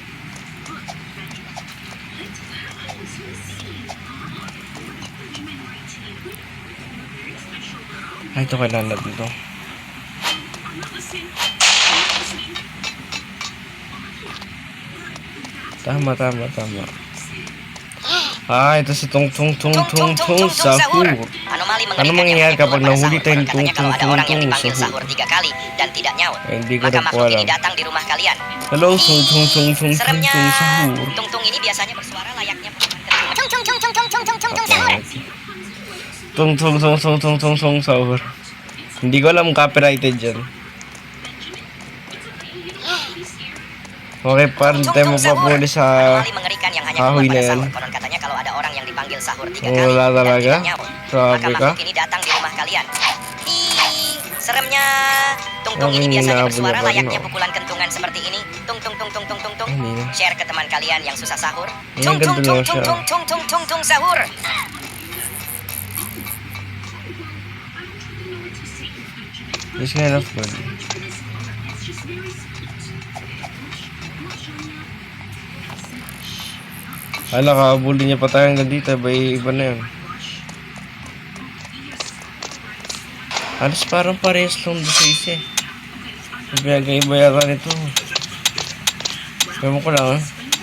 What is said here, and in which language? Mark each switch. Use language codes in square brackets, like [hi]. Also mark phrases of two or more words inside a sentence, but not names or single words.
[tl] Ay, ito kailangan natin ito. Tama. Ah, ito si Tung Sahur. Ano mangyayari kapag nahuli tayo ni Tung Sahur? [id] 3 kali dan tidak nyaut. [tl] Hindi ko [id] Maka [tl] na po [id] makhluk [tl] alam. [id] ini datang di rumah kalian. Hello, Tung Seremnya, Sahur. tung ini biasanya bersuara layaknya Tung Sahur. [tl] Hindi ko alam copyrighted dyan. Okay, parang tayo mapapuli sa [id] mengerikan yang hanya [tl] kahoy [id] keluar [tl] na [id] pada [tl] yan. [id] sahur. Konon katanya kalau ada orang yang dipanggil sahur 3 kali [tl] Wala [id] dan [tl] talaga? [id] tidak nyaut, [tl] Sabi [id] maka [tl] ka? [id] makhluk ini datang di rumah kalian. Ih, seremnya. Tung ini [tl] Ang [id] biasanya [tl] inaabot [id] bersuara [tl] na ba, [id] layaknya [tl] no? [id] pukulan kentungan seperti ini. Tung. [tl] Hindi na. [id] Share ke teman kalian yang susah sahur. [tl] Ang ganda lang siya. [id] Tung sahur. [en] It's kind of good. [tl] Hala, kakabuli niya pa tayo hanggang dito. Iba na yun. Halos parang parehas lang doon sa isa eh. Iba yata nito. Ewan ko lang ah.